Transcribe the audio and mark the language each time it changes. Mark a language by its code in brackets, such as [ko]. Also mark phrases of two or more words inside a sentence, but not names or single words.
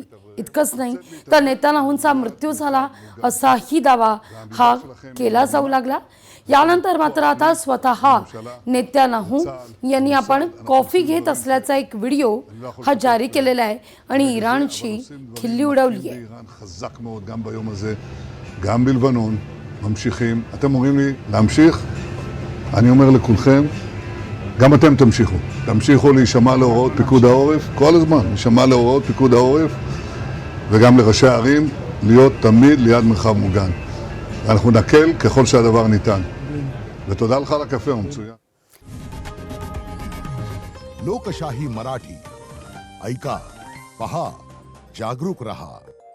[mr] इतकंच नाही तर नेतान्याहूंचा मृत्यू झाला असाही दावा हा केला जाऊ लागला। यानंतर मात्र आता स्वतः नेतान्याहू यांनी आपण कॉफी घेत असल्याचा एक व्हिडिओ हा जारी केलेला आहे आणि इराणची खिल्ली उडवली आहे। [he] גם בלבנון ממשיכים, אתם אומרים לי להמשיך, אני אומר לכולכם, גם אתם תמשיכו להישמע להוראות פיקוד העורף, כל הזמן להישמע להוראות פיקוד העורף, וגם לראשי הערים להיות תמיד ליד מרחב מוגן. ואנחנו נקל ככל שהדבר ניתן. ותודה לך על הקפה המצוין. [mr] लोकशाही मराठी ऐका, पहा, जागरूक रहा।